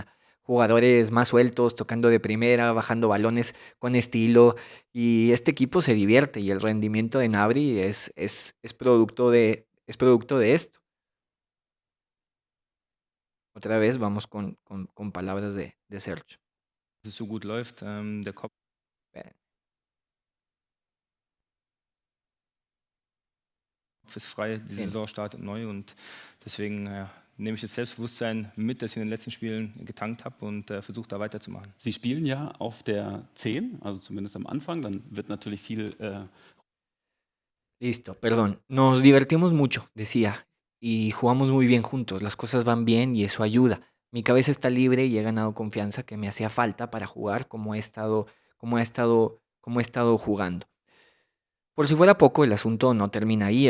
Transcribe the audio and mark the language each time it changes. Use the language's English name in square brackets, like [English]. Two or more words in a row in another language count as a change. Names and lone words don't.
[Spanish] Jugadores más sueltos, tocando de primera, bajando balones con estilo, y este equipo se divierte y el rendimiento de Nabri es producto de esto. Otra vez vamos con palabras de Sergio. [German] Dass es so gut läuft. Der Kopf [Spanish] Esperen. [German] ist frei, die [Spanish] Bien. [German] Saison startet neu und deswegen nehme ich das Selbstbewusstsein mit, das ich in den letzten Spielen getankt habe und versuche da weiterzumachen. Sie spielen ja auf der 10, also zumindest am Anfang. Dann wird natürlich viel [Spanish] Listo, perdón. Nos divertimos mucho, decía, y jugamos muy bien juntos. Las cosas van bien y eso ayuda. Mi cabeza está libre y he ganado confianza que me hacía falta para jugar como he estado jugando. Por si fuera poco, el asunto no termina ahí.